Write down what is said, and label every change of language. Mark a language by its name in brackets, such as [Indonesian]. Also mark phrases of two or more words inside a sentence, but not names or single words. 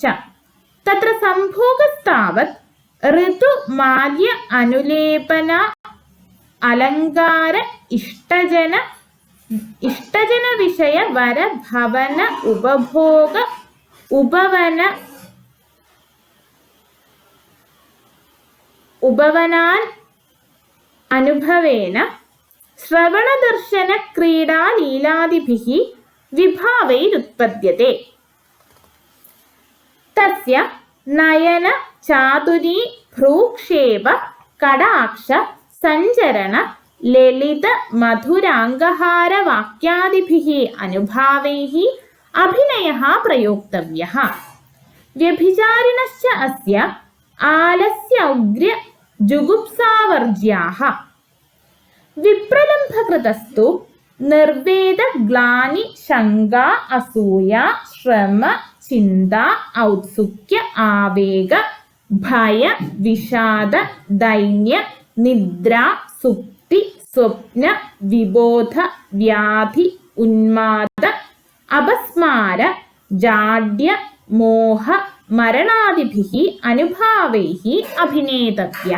[Sanskrit] तत्र संभोगस्तावत् ऋतुमाल्य अनुलेपन अलङ्कार इष्टजन विषय वर भवन उपभोग उपवनान् अनुभवेन श्रवणदर्शन क्रीडा लीलादिभिः विभावैरुत्पद्यते। तस्य नयन चातुरी भ्रूक्षेप कटाक्ष सञ्चरण ലളിത മധുരാംഗഹാരവാക്യാദിഭിः അനുഭാവैः അഭിനയः പ്രയോക്തവ്യः. വ്യഭിചാരിണശ്ച അസ്യ ആലസ്യൗഗ്ര്യ ജുഗുപ്സാവർജ്യാः. വിപ്രലംഭകൃതസ്തു നിർവേദ ഗ്ലാനി ശങ്ക അസൂയ ശ്രമ ചിന്ത ഔത്സുക്യ ആവേഗ ഭയ വിഷാദ ദൈന്യ നിദ്ര സുപ്തി സ്വപ്ന വിബോധ വ്യാധി ഉന്മാദ അപസ്മാര ജാഡ്യ മോഹ മരണാദിഭിः അനുഭാവൈः അഭിനേതവ്യः.